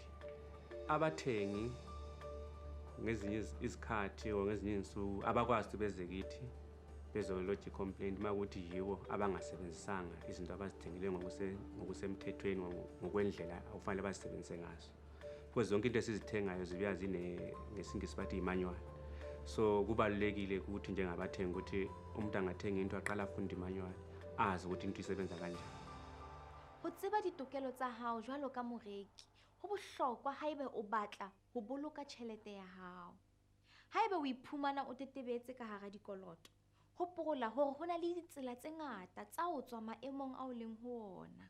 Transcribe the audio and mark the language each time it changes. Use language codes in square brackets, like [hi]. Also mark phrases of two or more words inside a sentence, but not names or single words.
[zu] Abathengi ngezinye izikhathi or ngezinye insuku abakwazi beze kithi bezolodge i-complaint uma ukuthi yiwo abangasebenzisanga izinto abazithengile ngokusemthethweni ngokwendlela okufanele bazisebenzise ngazo. Because zonke into esizithengayo zibuya ngesingisi bathi i-manual. So kubalulekile ukuthi njengabathengi ukuthi umuntu angathenga into aqala afunde i-manual, azi ukuthi into isebenza kanjani. [st] Ho tseba ditokelo tsa hao jwalo ka moreki ho bohlokwa haebe o batla ho boloka tjhelete ya hao. Haebe o iphumana o tetebetse ka hara dikoloto, hopola hore ho na le ditsela tse ngata tsa ho tswa maemong a o leng ho ona.